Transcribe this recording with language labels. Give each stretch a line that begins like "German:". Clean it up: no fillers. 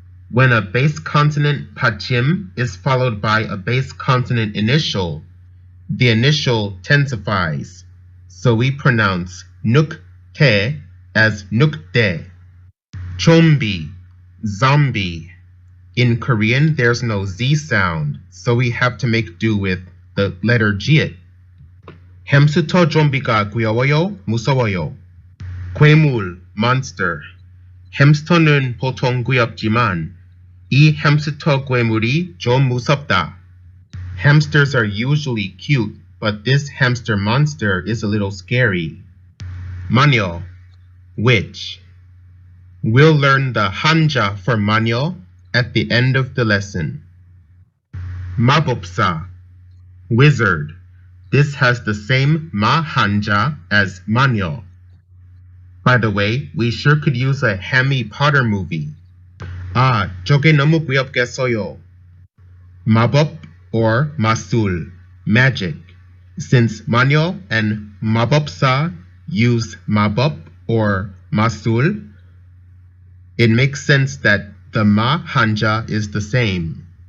English: When a base consonant 받침 is followed by a base consonant initial, the initial tensifies. So we pronounce 늑대 as 늑대. 좀비, zombie. In Korean, there's no Z sound, so we have to make do with the letter G.
Korean: 햄스터 좀비가 귀여워요, 무서워요.
English: 괴물, monster.
Korean: 햄스터는 보통 귀엽지만 이 햄스터 괴물이 좀 무섭다.
English: Hamsters are usually cute, but this hamster monster is a little scary. 마녀, witch. We'll learn the hanja for 마녀 at the end of the lesson. 마법사, wizard. This has the same ma hanja as 마녀. By the way, we sure could use a Harry Potter movie.
Korean: 아, 저게 너무 귀엽겠어요.
English: 마법 or 마술, magic. Since 마녀 and 마법사 use 마법 or 마술, it makes sense that the ma hanja is the same.